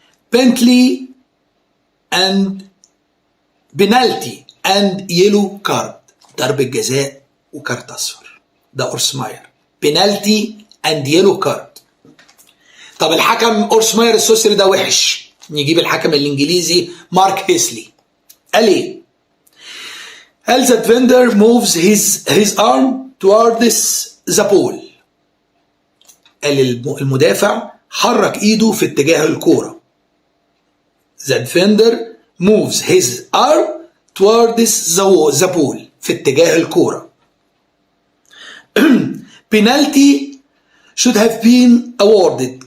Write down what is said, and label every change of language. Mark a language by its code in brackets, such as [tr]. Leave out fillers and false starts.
[en] Penalty and penalty and yellow card. [ar] ضربة جزاء وكارت أصفر. ده أورسماير. [en] Penalty and yellow card. [ar] طب الحكم أورسماير السويسري ده وحش. نجيب الحكم الإنجليزي مارك هيسلي. قال إيه؟ قال [en] that defender moves his arm towards the ball. [ar] قال المدافع حرك إيده في اتجاه الكورة. [en] The defender moves his arm towards the ball. [ar] في اتجاه الكورة. [en] penalty should have been awarded.